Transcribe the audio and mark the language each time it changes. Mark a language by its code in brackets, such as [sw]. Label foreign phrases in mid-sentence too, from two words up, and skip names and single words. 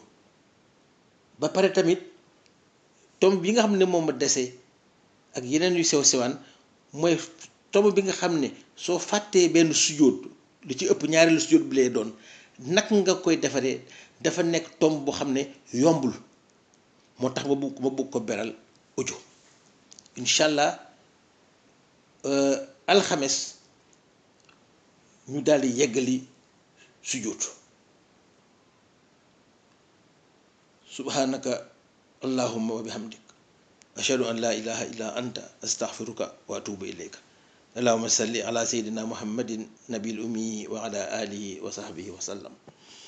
[wo] ba pare tamit tomb bi nga xam ne moom ma dese ak yeneen yu sew sewaan mooy tomb bi nga xam ne soo fàttee benn sujjóot lu ci ëpp ñaareelu sujjóot bi lay doon, naka nga koy defaree dafa nekk tomb boo xam ne yombul, moo tax ma bëgg ko beral audio. [ar] إن شاء الله [wo] alxames ñu daal di yeggali sujjóot. [ar] سبحانك اللهم وبحمدك أشهد أن لا إله إلا أنت أستغفرك وأتوب إليك. اللهم صل على سيدنا محمد النبي الأمي وعلى آله وصحبه وسلم.